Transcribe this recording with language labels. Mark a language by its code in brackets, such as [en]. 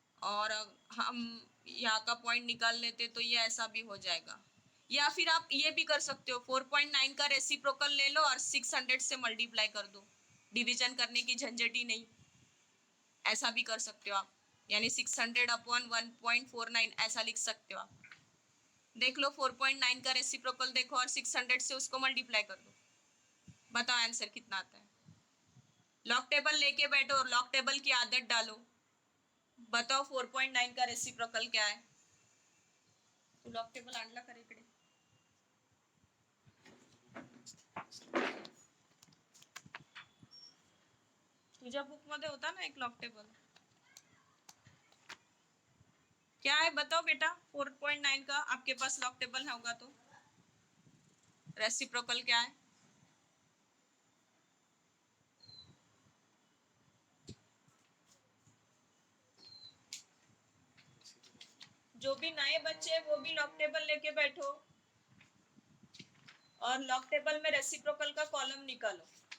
[hi] और हम यहाँ का पॉइंट निकाल लेते तो ये ऐसा भी हो जाएगा, या फिर आप ये भी कर सकते हो 4.9 का रेसिप्रोकल ले लो और 600 से मल्टीप्लाई कर दो, डिवीजन करने की झंझट ही नहीं, ऐसा भी कर सकते हो आप, यानी 600 अपॉन 1.49 ऐसा लिख सकते हो आप. देख लो 4.9 का रेसिप्रोकल देखो और 600 से उसको मल्टीप्लाई कर दो, बताओ आंसर कितना आता है. लॉग टेबल लेके बैठो और लॉग टेबल की आदत डालो, बताओ 4.9 का रेसिप्रोकल क्या है. [mr] तू लॉग टेबल आणला का रे इकडे. तुझ्या बुक मध्ये होता ना एक लॉग टेबल, [hi] क्या है बताओ बेटा. 4.9 का आपके पास लॉग टेबल होगा तो रेसिप्रोकल क्या है. जो भी नए बच्चे वो भी लॉग टेबल लेके बैठो और लॉग टेबल में रेसिप्रोकल का कॉलम निकालो.